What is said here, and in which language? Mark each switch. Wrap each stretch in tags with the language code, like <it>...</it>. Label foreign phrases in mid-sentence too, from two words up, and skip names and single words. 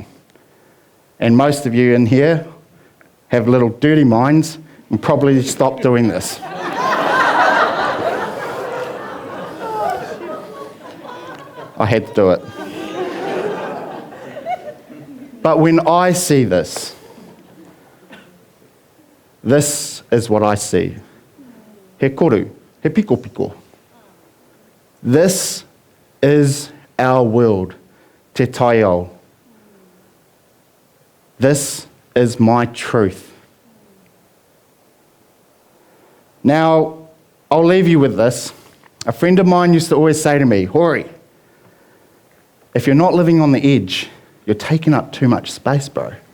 <en>And most of you in here have little dirty minds and probably stop doing this. I had to do it. But when I see this, this is what I see.</en> <mi>He koru, he piko piko.</mi> <en>This is our world,</en> <mi>te taiao.</mi> <en>This is my truth. Now, I'll leave you with this. A friend of mine used to always say to me, Hori, if you're not living on the edge, you're taking up too much space, bro.</en>